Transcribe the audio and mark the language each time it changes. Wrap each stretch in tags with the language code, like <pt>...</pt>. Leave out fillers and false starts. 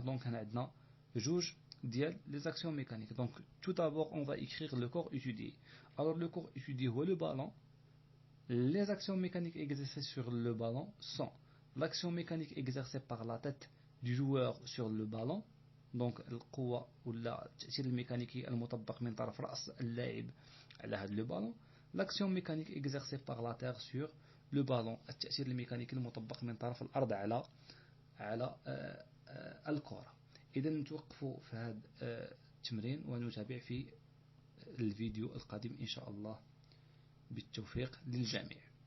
<ar>دونك هنا عندنا جوج ديال</ar> <fr>les actions mécaniques. donc tout d'abord on va écrire le corps étudié. alors le corps étudié</fr> <ar>هو</ar> <fr>le ballon. les actions mécaniques exercées sur le ballon sont l'action mécanique exercée par la tête du joueur sur le ballon.</fr> <ar>donc القوة ولا التأثير الميكانيكي المطبق من طرف رأس اللاعب على هذا</ar> <fr>le ballon. l'action mécanique exercée par la terre sur le ballon.</fr> <ar>التأثير الميكانيكي المطبق من طرف الأرض على الكرة. إذا نتوقفوا في هذا التمرين ونتابع في الفيديو القادم إن شاء الله. بالتوفيق للجميع.</ar>